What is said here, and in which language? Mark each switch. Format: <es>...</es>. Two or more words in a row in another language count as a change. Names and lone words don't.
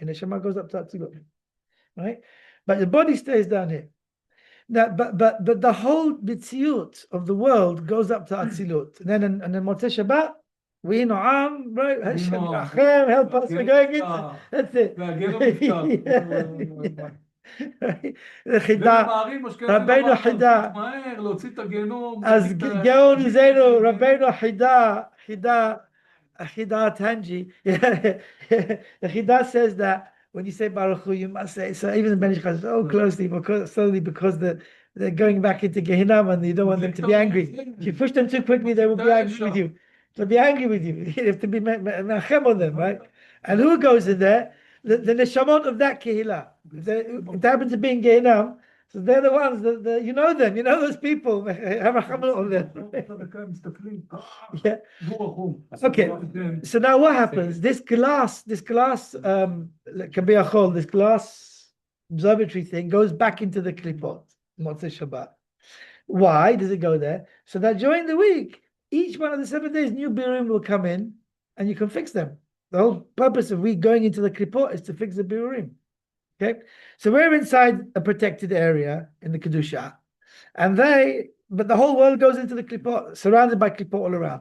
<en>Your neshama goes up to Da'atsilut, right? But the body stays down here. Now, but the whole mitziyut of the world goes up to Da'atsilut. And then</en> <he>Motzei Shabbat,</he> <en>we no'am, right?</en> <he>Hashem Yachem,</he> <en>help us, we're going in. That's it. Right?</en> <he>The חידה, רבינו חידה. אז גאון זנו, רבינו חידה Tanji.</he> <en>The חידה says that when you say</en> <he>Baruch Hu,</he> <en>you must say, so even the Ben Ish Chai so closely, because they're going back into Gehinnom and you don't want them to be angry. If you push them too quickly, they will be angry with you. They'll be angry with you. You have to be me'achem on them, right? And who goes in there? The neshamot of that kehillah. If they happen to be in Gehinnom, so they're the ones that you know them. You know those people. Have a chamal on them. Yeah. Okay. So now what happens? This glass kabiyachol, this glass observatory thing goes back into the klipot.</en> <he>Motzei Shabbat.</he> <en>Why does it go there? So that during the week, each one of the 7 days, new birurim will come in, and you can fix them. The whole purpose of we going into the klipot is to fix the birurim. Okay, so we're inside a protected area in the kedusha, but the whole world goes into the klipot, surrounded by klipot all around.</en>